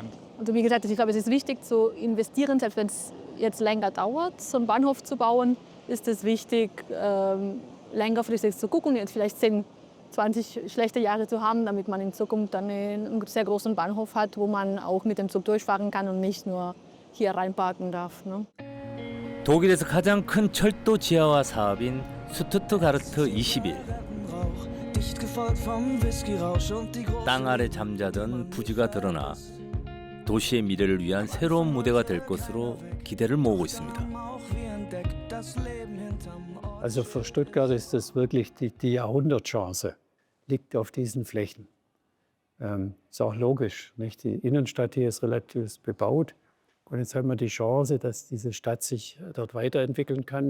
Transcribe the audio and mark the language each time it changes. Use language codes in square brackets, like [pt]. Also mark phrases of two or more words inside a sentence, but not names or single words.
[de] Also wie gesagt, ich glaube, es ist wichtig zu investieren, selbst wenn es jetzt länger dauert, so einen Bahnhof zu bauen, ist es wichtig, längerfristig zu gucken, jetzt vielleicht 10, 20 schlechte Jahre zu haben, damit man in Zukunft dann einen sehr großen Bahnhof hat, wo man auch mit dem Zug durchfahren kann und nicht nur hier reinparken darf. Ne? [ko] 독일에서 가장 큰 철도 지하화 사업인 슈투트가르트 21. 땅 아래 잠자던 부지가 드러나 도시의 미래를 위한 새로운 무대가 될 것으로 기대를 모으고 있습니다. [de] Also für Stuttgart ist das wirklich die Jahrhundertchance, liegt auf diesen Flächen. Ist auch logisch, nicht? Die Innenstadt hier ist relativ bebaut. Und jetzt haben wir die Chance, dass diese Stadt sich dort weiterentwickeln kann.